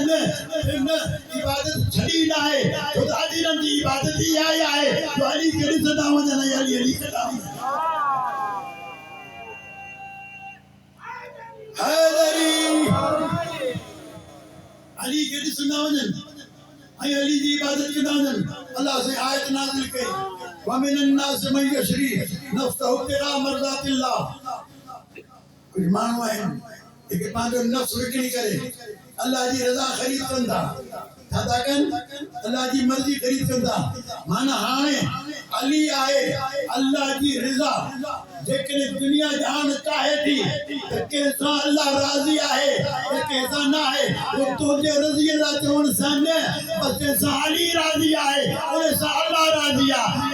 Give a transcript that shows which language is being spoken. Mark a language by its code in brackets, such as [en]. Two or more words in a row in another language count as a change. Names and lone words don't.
[sd] न, इबादत छॾी न आहे, छो त अॼु हिननि जी इबादत इहा ई आहे जो अली खे ॾिसंदा वञनि, अली अली कंदा वञनि। अली खे ॾिसंदा वञनि ऐं अली जी इबादत कंदा वञनि। अल्लाह से आयत नाज़िल कई, [ar] ومن الناس من يشري نفسه ابتغاء مرضات الله. [sd] कुछ माण्हू आहिनि जेके पंहिंजो नफ्स विकिणी करे अल्लाह जी रज़ा ख़रीद कनि था। छा था कनि? अल्लाह जी मर्ज़ी ख़रीद कनि था। माना हाणे अली आहे अल्लाह जी रज़ा। जेकॾहिं दुनिया जहान चाहे थी त कंहिंसां अल्लाह राज़ी आहे या कंहिंसां न आहे, उहो तुंहिंजे रज़ीअ लाइ चवण सां न, बसि जंहिंसां अली राज़ी आहे उन सां अल्लाह राज़ी आहे।